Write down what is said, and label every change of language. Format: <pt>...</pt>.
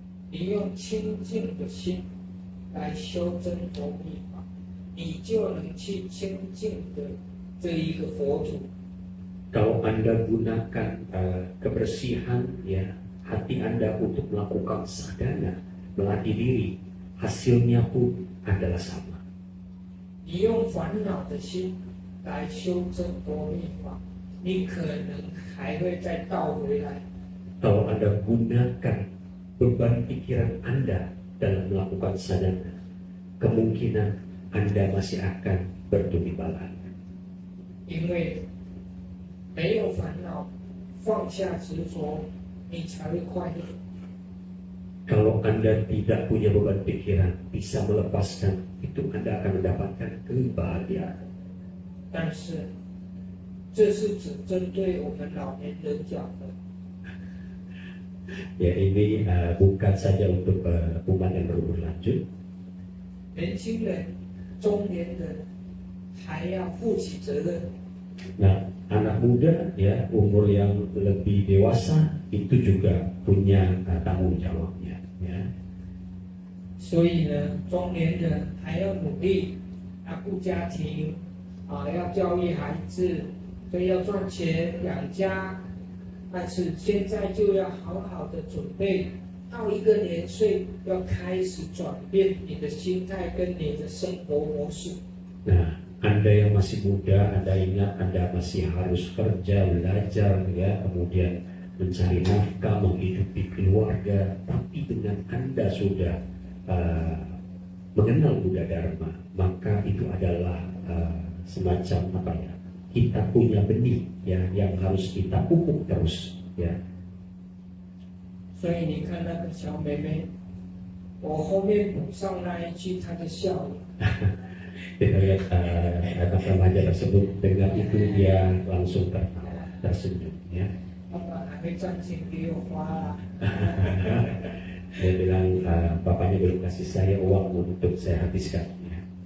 <zh>你用清净的心来修真佛密法，你就能去清净的这一个佛土。</zh> <id>Kalau Anda gunakan kebersihan, ya, hati Anda untuk melakukan sadhana, melatih diri, hasilnya pun adalah sama.</id> <zh>你用烦恼的心来修真佛密法，你可能还会再倒回来。</zh> <id>Kalau Anda gunakan beban pikiran Anda dalam melakukan sadhana, kemungkinan Anda masih akan bertubi bala.</id> <zh>因为没有烦恼，放下执着，你才会快乐。</zh> <id>Kalau Anda tidak punya beban pikiran, bisa melepaskan, itu Anda akan mendapatkan kebahagiaan.</id> <zh>但是，这是只针对我们老年人讲的。</zh> <id>Ya ini bukan saja untuk umat yang berumur lanjut.</id> <zh>年轻人、中年人还要负起责任。</zh> <id>Nah, anak muda ya umur yang lebih dewasa itu juga punya tanggung jawabnya. Ya.</id> <zh>所以呢，中年人还要努力，要顾家庭，要教育孩子，所以要赚钱养家。但是现在就要好好的准备，到一个年岁要开始转变你的心态跟你的生活模式。</zh> <id>Nah, Anda yang masih muda, Anda ingat Anda masih harus kerja, belajar, ya, kemudian mencari nafkah, menghidupi keluarga. Tapi dengan Anda sudah mengenal Buddha Dharma, maka itu adalah semacam apa ya? Kita punya benih ya yang harus kita pupuk terus ya.</id> <zh>所以你看那个小妹妹，我后面补上那一句，她的笑容。</zh> <id>Kita lihat anak remaja tersebut dengan itu dia langsung tertawa, tersenyum ya.</id> <zh>爸爸还会赚钱给我花啦。</zh> <id>Dia bilang bapaknya belum kasih saya uang untuk saya habiskan ya.</id>